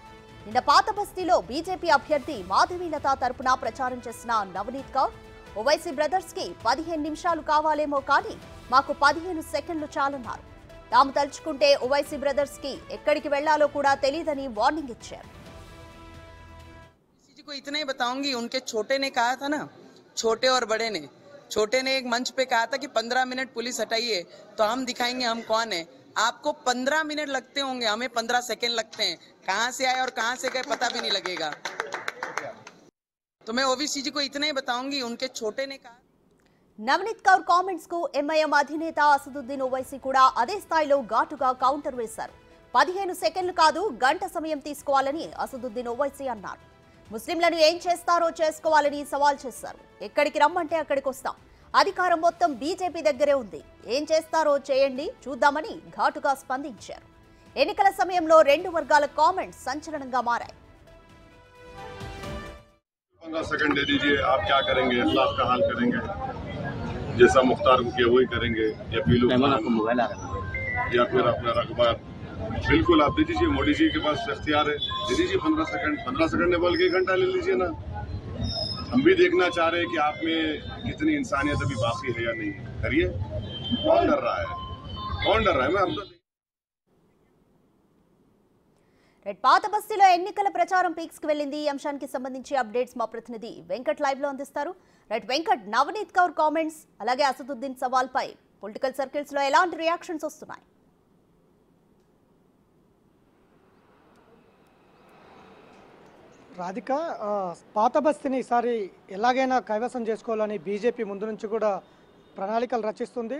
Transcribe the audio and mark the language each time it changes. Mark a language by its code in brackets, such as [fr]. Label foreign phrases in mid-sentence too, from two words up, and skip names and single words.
[te] నిన్న పాత బస్తీలో బీజేపీ అభ్యర్థి మాధవీలత తరపున ప్రచారం చేసిన నవనీత్ కౌర్ ఓవైసీ బ్రదర్స్ కి 15 నిమిషాలు కావాలేమో కానీ మాకు 15 సెకండ్లు చాలన్నారు. తాము తలుచుకుంటే ఓవైసీ బ్రదర్స్ కి ఎక్కడికి వెళ్లాలో కూడా తెలియదని వార్నింగ్ ఇచ్చారు. [hi] छोटे ने एक मंच पे कहा था कि 15 मिनट पुलिस हटाइए तो हम दिखाएंगे हम कौन है। आपको 15 मिनट लगते होंगे, हमें 15 सेकंड लगते हैं। कहां से आए और कहां से गए पता भी नहीं लगेगा। तो मैं ओवीसी जी को इतना ही बताऊंगी, उनके छोटे ने कहा। [te] నవనీత్ కౌర్ కామెంట్స్ కు ఎంఐఎం అధినేత అసదుద్దీన్ ఓవైసీ కూడా అదే స్థాయిలో ఘాటుగా కౌంటర్ వేశారు. 15 సెకండ్లు కాదు, గంట సమయం తీసుకోవాలని అసదుద్దీన్ ఓవైసీ అన్నారు. ముస్లింలను ఏం చేస్తారో చేసుకోవాలని సవాల్ చేశారు. ఎక్కడికి రమ్మంటే అక్కడికి వస్తాం, అధికారం మొత్తం బీజేపీ దగ్గరే ఉంది, ఏం చేస్తారో చేయండి చూద్దామని ఘాటుగా స్పందించారు. ఎన్నికల సమయంలో రెండు వర్గాల కామెంట్స్ సంచలనంగా మారాయి. [hi] 15 सेकंड दे दीजिए, आप क्या करेंगे? अखलाक का हाल करेंगे, जैसा मुख्तार को किया वही करेंगे, या पीलू या फिर अपना रकबा। बिल्कुल आप दे दीजिए, मोदी जी के पास इख्तियार है, दे दीजिए 15 सेकंड ने बोल के 1 घंटा ले लीजिए ना। हम भी देखना चाह रहे हैं कि आप में कितनी इंसानियत अभी बाकी है या नहीं। करिए, कौन डर रहा है? कौन डर रहा है? मैं हम तो [te] పాత బస్తీలో ఎన్నికల ప్రచారం పీక్స్ కి వెళ్ళింది. ఈ అంశానికి సంబంధించి అప్డేట్స్ మా ప్రతినిధి వెంకట్ లైవ్ లో అందిస్తారు. వెంకట్, నవనీత్ కౌర్ కామెంట్స్ అలాగే అసదుద్దీన్ సవాల్ పై [en] political circles [te] లో ఎలాంటి రియాక్షన్స్ వస్తున్నాయి? రాధిక, పాత బస్తీని ఈసారి ఎలాగైనా కైవసం చేసుకోవాలని బీజేపీ ముందు నుంచి కూడా ప్రణాళికలు రచిస్తుంది.